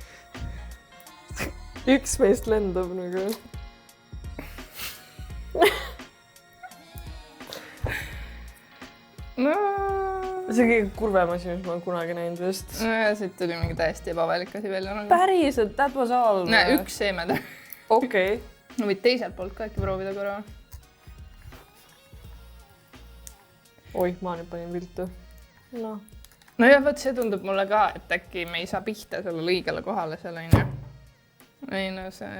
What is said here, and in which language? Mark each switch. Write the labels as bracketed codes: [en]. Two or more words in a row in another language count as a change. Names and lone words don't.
[et] Üks meist lendab nagu. No... See on kõige kurvem asi, mis ma olen kunagi näinud vist. No ja siit tuli mingi täiesti ebavajalik asi välja. Nagu. Päriselt, [en] that was all. [et] Näe, üks seemeda. Okei. No võid teiselt poolt ka äkki proovida korra. Oih, ma nüüd panin viltu. No ja võt, see tundub mulle ka, et äkki me ei saa pihta selle õigele kohale selle, on ju. Ei no see...